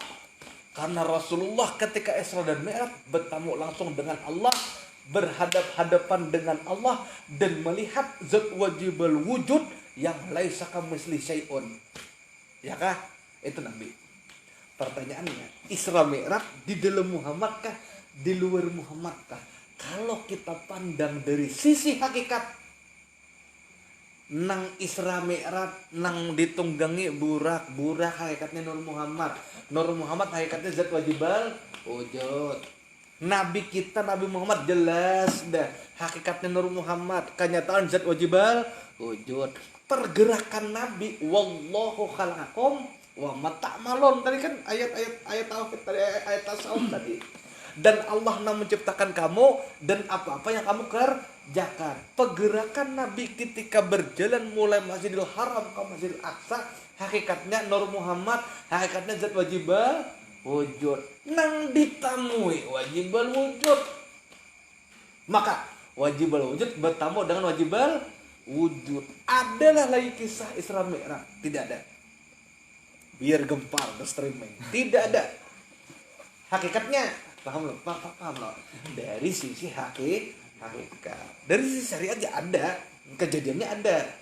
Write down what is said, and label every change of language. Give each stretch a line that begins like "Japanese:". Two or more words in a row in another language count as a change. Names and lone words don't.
Indonesian: Karena Rasulullah ketika Isra dan Mi'raj bertemu langsung dengan Allah, berhadap-hadapan dengan Allah dan melihat zat wajibul wujud yang
Arabic: ليس كمثله شيء.
Indonesian: Ya kah? Itu Nabi. Pertanyaannya, Isra Mi'raj di dalam Muhammad kah? Di luar Muhammad kah? Kalau kita pandang dari sisi hakikat, nang Isra Mi'raj nang ditunggangi burak hakikatnya Nur Muhammad hakikatnya zat wajibal wujud. Nabi kita Nabi Muhammad jelas dah hakikatnya Nur Muhammad, kenyataan zat wajibal wujud. Pergerakan Nabi
Arabic: والله خلقكم وما تعملون,
Indonesian: tadi kan ayat tauhid tadi, ayat tasawuf tadi. Dan Allah yang menciptakan kamu dan apa-apa yang kamu kerjakan. Pergerakan Nabi ketika berjalan mulai Masjidil Haram ke Masjidil Aqsa, hakikatnya Nur Muhammad, hakikatnya zat wajibal wujud.
Banjar: Nang ditamui wajibal wujud.
Indonesian: Maka wajibal wujud bertemu dengan wajibal wujud. Adalah lagi kisah Isra Mi'raj? Tidak ada. Biar gempar
English: the streaming.
Indonesian: Tidak ada. Hakikatnya paham loh. Dari sisi hakikat, dari sisi syariat ya ada, kejadiannya ada.